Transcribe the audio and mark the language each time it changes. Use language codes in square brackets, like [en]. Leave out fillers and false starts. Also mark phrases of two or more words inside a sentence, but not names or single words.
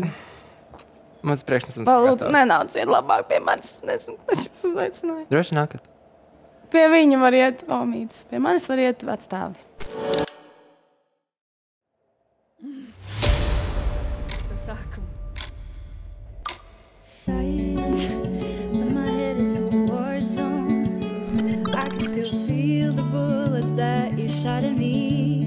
[lv] Mums priekšnesums Lūdzu, nenāciet labāk pie manis. Es jūs uzaicināju. Droši nākat. Pie viņa var iet omītes. Pie manis var iet vecstāvi. [en] Silence, but my head is a war zone. I can still feel the bullets that you shot at me.